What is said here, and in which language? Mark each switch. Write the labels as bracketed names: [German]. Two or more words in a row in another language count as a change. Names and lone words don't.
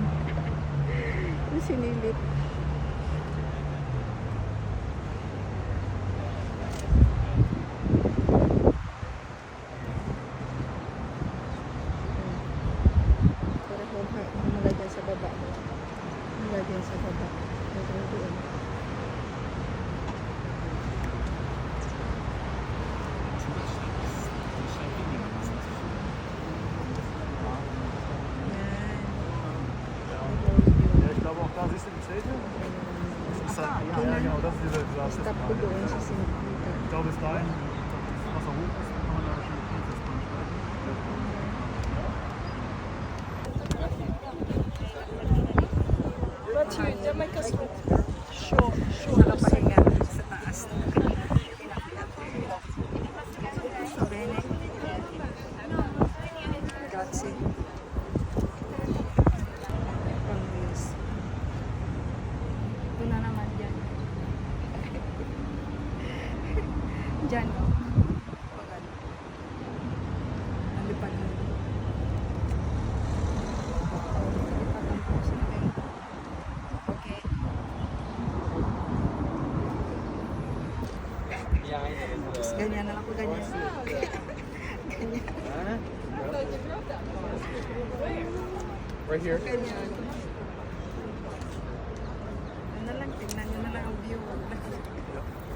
[Filipino] Yung sinilip. Para mula dyan sa baba. Mula dyan sa baba. Hanggang doon. [German] Ja, ich glaube auch da siehst du die Zelte. Das ist halt, ja, genau, das ist dieser Glas. [Filipino] Stop ko doon sa St. Peter. [German] Ich glaube, bis dahin, das Wasser hoch ist, kann man da schon viel festmachen. [Filipino] Nakapahinga sa taas. Bene. Grazie. Pang-wheels. Ito na naman dyan. Dyan. Nalipad na. Nalipad ang puso natin. Okay. Tapos ganyan na lang ako, ganyan. Ganyan. [English] Right here. [Filipino] Ganyan. Ano lang, tingnan nyo na lang ang view.